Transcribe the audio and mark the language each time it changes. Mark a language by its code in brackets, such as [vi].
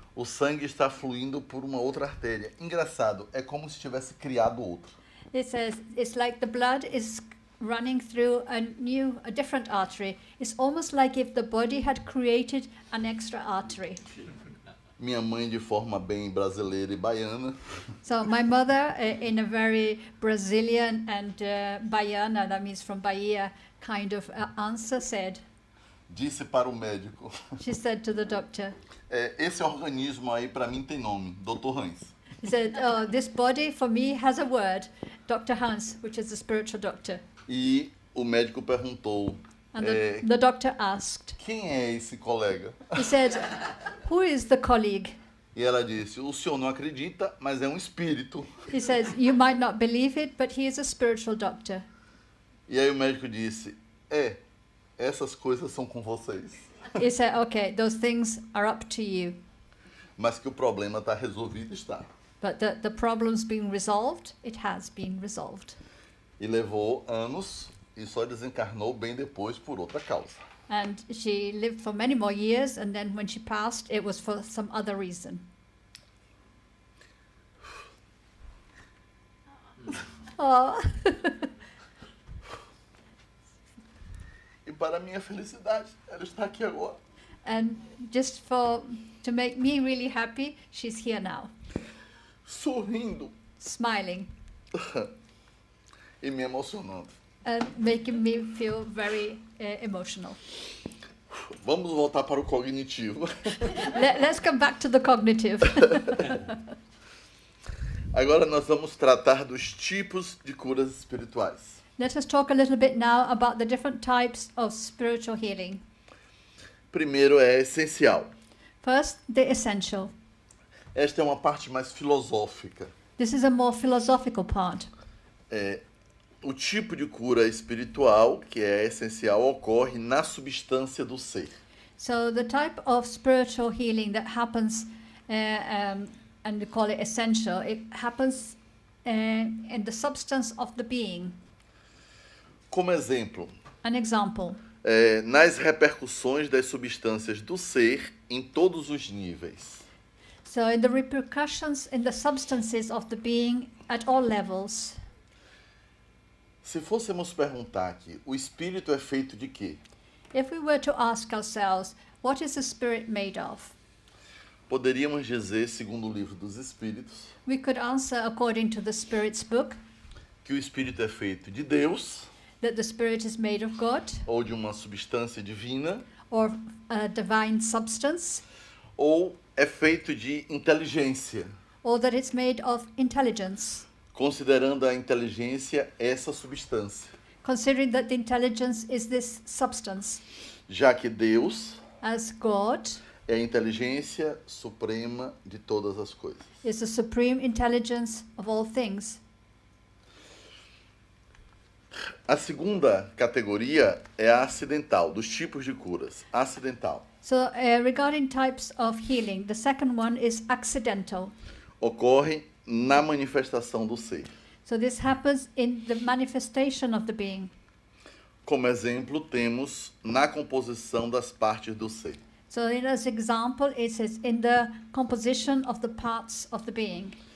[pt] O sangue está fluindo por uma outra artéria. Engraçado, é como se tivesse criado outro. [en] It says it's like the blood is running through a different artery. It's almost like if the body had created an extra artery. [pt] Minha mãe, de forma bem brasileira e baiana, [en] So my mother, in a very Brazilian and Baiana, that means from Bahia, kind of answer, said, [pt] disse para o médico, [en] she said to the doctor, [pt] esse organismo aí para mim tem nome, Dr. Hans. [en] he said, oh, this body for me has a word, Dr. Hans, which is the spiritual doctor. [pt] E o médico perguntou, [en] And the doctor asked, [pt] quem é esse colega? [en] he said, who is the colleague? [pt] E ela disse, o senhor não acredita, mas é um espírito. [en] He says, you might not believe it, but he is a spiritual doctor. [pt] E aí o médico disse, essas coisas são com vocês. [en] He said, okay, those things are up to you. [pt] Mas que o problema está resolvido, está. [en] But the problem's been resolved, it has been resolved. [pt] E levou anos e só desencarnou bem depois por outra causa. [en] And she lived for many more years, and then when she passed, it was for some other reason. Oh. [pt] E para minha felicidade, ela está aqui agora. [en] And just to make me really happy, she's here now, [pt] Sorrindo [en] smiling [pt] e me emocionando. [en] and making me feel very emotional. [pt] Vamos voltar para o cognitivo. [en] Let's come back to the cognitive. [pt] Agora nós vamos tratar dos tipos de curas espirituais. [en] Let us talk a little bit now about the different types of spiritual healing. [pt] Primeiro é essencial. [en] First, the essential. [pt] Esta é uma parte mais filosófica. [en] This is a more philosophical part. [pt] O tipo de cura espiritual, que é essencial, ocorre na substância do ser. [en] So the type of spiritual healing that happens, and we call it essential, it happens in the substance of the being. [pt] Como exemplo, [en] An example, [pt] nas repercussões das substâncias do ser em todos os níveis. [en] so in the repercussions in the substances of the being at all levels. [pt] Se fôssemos perguntar aqui, o espírito é feito de quê? [en] If we were to ask ourselves, what is the spirit made of? [pt] Poderíamos dizer, segundo o livro dos Espíritos, [en] We could answer according to the Spirit's book [pt] que o espírito é feito de Deus, [en] that the spirit is made of God [pt] ou de uma substância divina, [en] or a divine substance, [pt] ou é feito de inteligência, [en] or that it's made of intelligence, [pt] considerando a inteligência essa substância, [en] considering that the intelligence is this substance, [pt] já que Deus [en] as God [pt] é a inteligência suprema de todas as coisas. [en] is the supreme intelligence of all things. [pt] A segunda categoria é a acidental, dos tipos de curas. Acidental. [en] So regarding types of healing, the second one is accidental. [pt] Ocorre na manifestação do ser. [en] So this happens in the manifestation of the being. [pt] Como exemplo, temos na composição das partes do ser. [en] So in as example, it says in the composition of the parts of the being.